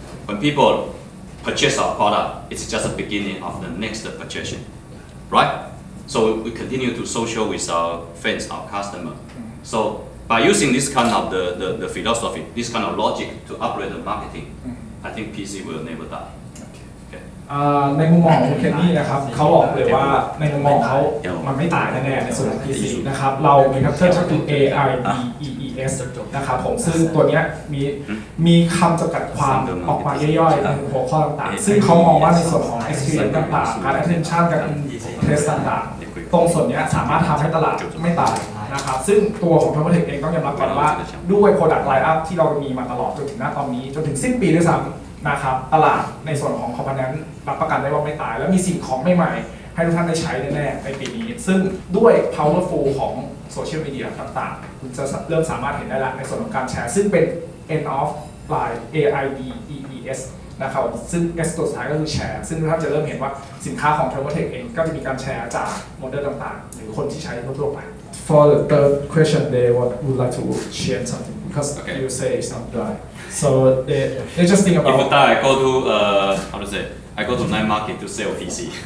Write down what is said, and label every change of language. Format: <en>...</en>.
<en>When people purchase our product, it's just the beginning of the next purchasing, right? So we continue to social with our fans, our customer. So by using this kind of the philosophy, this kind of logic to upgrade the marketing, I think PC will never die.</en> <th>ในมุมมองของคุณเคนนี่นะครับเขาบอกเลยว่าในมุมมองเขามันไม่ตายแน่ๆในส่วนของ PC นะครับเรามีแพทเทิร์นก็คือ AIDEES นะครับผมซึ่งตัวนี้มีคำจำกัดความออกมาย่อยๆในหัวข้อต่างๆซึ่งเขามองว่าในส่วนของ experience ต่างๆการ attention การ test ต่างๆตรงส่วนนี้สามารถทำให้ตลาดไม่ตายนะครับซึ่งตัวของ Thermaltake เองต้องยอมรับก่อนว่าด้วย product line-up ที่เรามีมาตลอดจนถึงหน้าตอนนี้จนถึงสิ้นปีด้วยซ้ำนะครับตลาดในส่วนของ component รับประกันได้ว่าไม่ตายและมีสิ่งของใหม่ๆให้ทุกท่านได้ใช้แน่ๆในปีนี้ซึ่งด้วย powerful ของโซเชียลมีเดียต่างๆคุณจะเริ่มสามารถเห็นได้แล้วในส่วนของการแชร์ซึ่งเป็น end of line AIDEES นะครับซึ่ง S ตัวสุดท้ายก็คือแชร์ซึ่งทุกท่านจะเริ่มเห็นว่าสินค้าของ Thermaltake เองก็จะมีการแชร์จากโมเดลต่างๆหรือคนที่ใช้ทั่วไป</th> <en>for the third question, they would like to change something because Okay. you say it's not die. So they just think If you about. die, I go to how to say? I go to night market to sell PC.</en>